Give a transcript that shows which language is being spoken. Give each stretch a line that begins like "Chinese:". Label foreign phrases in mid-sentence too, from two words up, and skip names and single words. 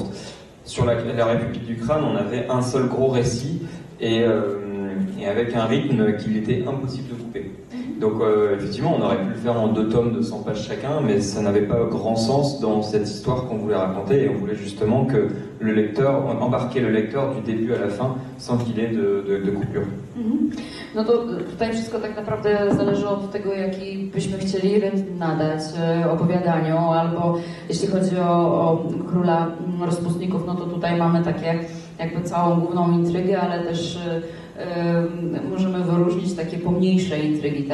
French: Sur la République du Crâne, on avait un seul gros récit, et avec un rythme qu'il était impossible de couper. Donc effectivement, on aurait pu le faire en 2 tomes de 100 pages chacun, mais ça n'avait pas grand sens dans cette histoire qu'on voulait raconter, et on voulait justement que le lecteur, embarquer le lecteur du début à la fin, sans qu'il ait de coupure.
Polish: No to tutaj wszystko tak naprawdę zależy od tego, jaki byśmy chcieli rytm nadać opowiadaniu, albo jeśli chodzi o Króla Rozpustników, no to tutaj mamy takie jakby całą główną intrygę, ale też możemy wyróżnić takie pomniejsze intrygi, tak?